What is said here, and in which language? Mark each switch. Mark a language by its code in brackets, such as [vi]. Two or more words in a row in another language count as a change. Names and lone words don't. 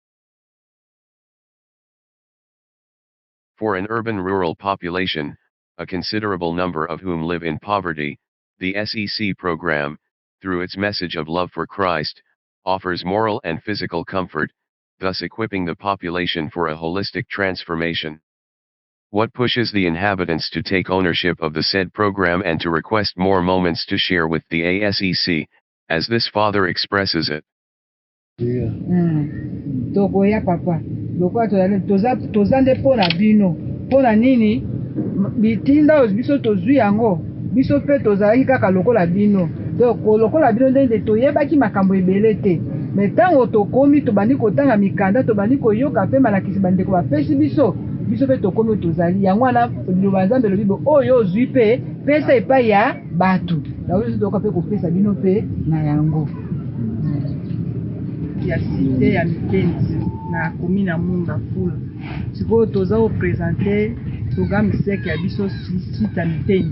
[en] For an urban-rural population, a considerable number of whom live in poverty, the SEC program, through its message of love for Christ, offers moral and physical comfort, thus equipping the population for a holistic transformation. What pushes the inhabitants to take ownership of the said program and to request more moments to share with the ASEC, as this father expresses it? [ln] Togoya papa. lokola toza nde mpo na bino mpo na nini bitinda oyo biso tozwi yango biso mpe tozalaki kaka lokola bino donc lokola bino nde toyebaki makambo ebele te me ntango tokomi tobandi kotanga mikanda tobandi koyoka mpe malakisi bandeko bapesi biso mpe tokomi oyo tozali yango wana liloba nzambe elobi bo oyo ozwi mpe pesa epai ya bato yango biso toyoka mpe kopesa bino mpe na yango ya site ya Mikendi na komi na Munda Fula sikoyo toza kopresente programme sec ya biso site ya Mikendi.